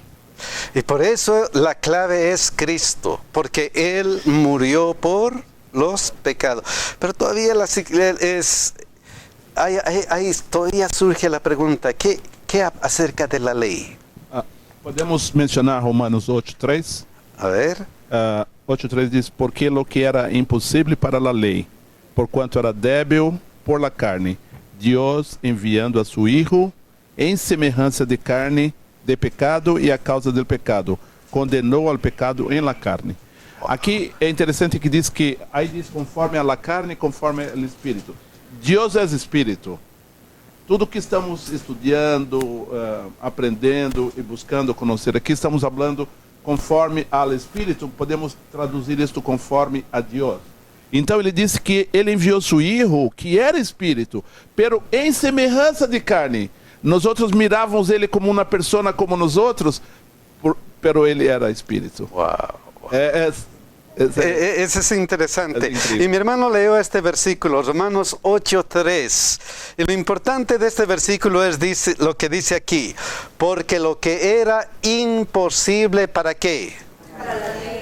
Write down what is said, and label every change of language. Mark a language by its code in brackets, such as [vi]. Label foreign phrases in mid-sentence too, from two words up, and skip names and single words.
[es] Y por eso la clave es Cristo, porque Él murió por los pecados. Pero todavía todavía surge la pregunta, ¿qué acerca de la ley? Podemos mencionar Romanos 8:3. A ver. [pt] 8:3 diz, porque [es] lo que era [pt] impossível para a lei, por quanto era débil [es] por la carne, Dios enviando a su Hijo [pt] em semelhança de carne de pecado e a causa [es] del pecado, [pt] condenou ao pecado em [es] la carne. [pt] Aqui é interessante que diz que, aí diz conforme [es] a la carne, [pt] conforme ao Espírito. Deus é Espírito. Tudo que estamos estudando, aprendendo e buscando conhecer, aqui estamos falando conforme ao Espírito, podemos traduzir isto conforme a Deus. Então ele disse que ele enviou seu Filho, que era Espírito, pero em semelhança de carne. Nós outros mirávamos ele como uma pessoa como nós outros, pero ele era Espírito. [es] Wow. Eso es interesante. Y mi hermano leyó este versículo, Romanos 8:3. Y lo importante de este versículo es lo que dice aquí. Porque lo que era imposible, ¿para qué? Para la ley.